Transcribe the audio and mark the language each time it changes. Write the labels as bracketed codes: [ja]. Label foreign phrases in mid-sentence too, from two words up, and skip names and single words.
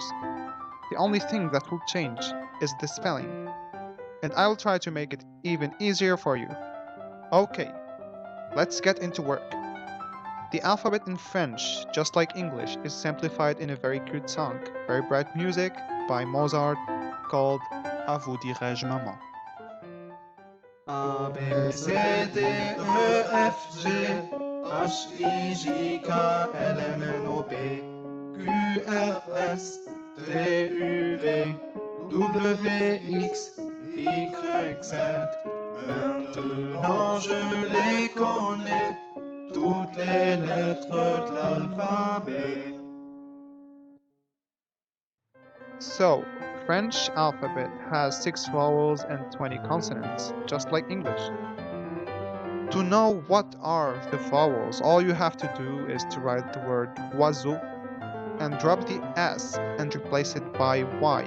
[en] The only thing that will change is the spelling. And I will try to make it even easier for you. Okay, let's get into work. The alphabet in French, just like English, is simplified in a very cute song, very bright music by Mozart called À vous dirai-je maman. A, B, C, D, E, F, G, H, I, J, K, L, M, N, O, P, Q, R, S, T, U, V, W, X, Y, Z. [fr] Maintenant je les connais, toutes les lettres de l'alphabet. [en] So, French alphabet has 6 vowels and 20 consonants, just like English. To know what are the vowels, all you have to do is to write the word oiseau and drop the S and replace it by Y.